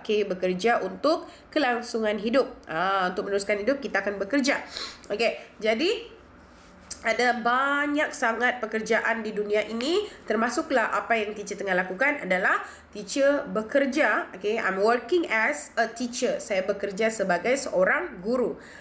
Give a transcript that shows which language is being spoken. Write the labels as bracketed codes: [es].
[ms] Okay, bekerja untuk kelangsungan hidup. Untuk meneruskan hidup, kita akan bekerja. Okay, jadi ada banyak sangat pekerjaan di dunia ini, termasuklah apa yang teacher tengah lakukan adalah teacher bekerja. [en] Okay, I'm working as a teacher. [ms] Saya bekerja sebagai seorang guru.